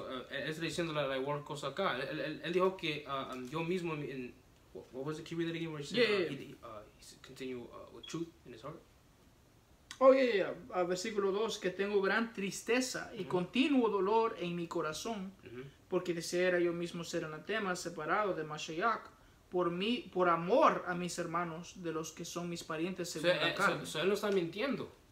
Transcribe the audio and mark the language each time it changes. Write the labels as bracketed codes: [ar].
[es] Él está diciendo la igual cosa acá. Él dijo que yo mismo [en] what was it? Can you read that again? Where he said, he continue with truth in his heart. Oh, yeah. [es] Versículo 2, que tengo gran tristeza y continuo dolor en mi corazón, porque deseara yo mismo ser anatema, separado de Mashiach, por amor a mis hermanos, de los que son mis parientes según la carne. Él no está mintiendo.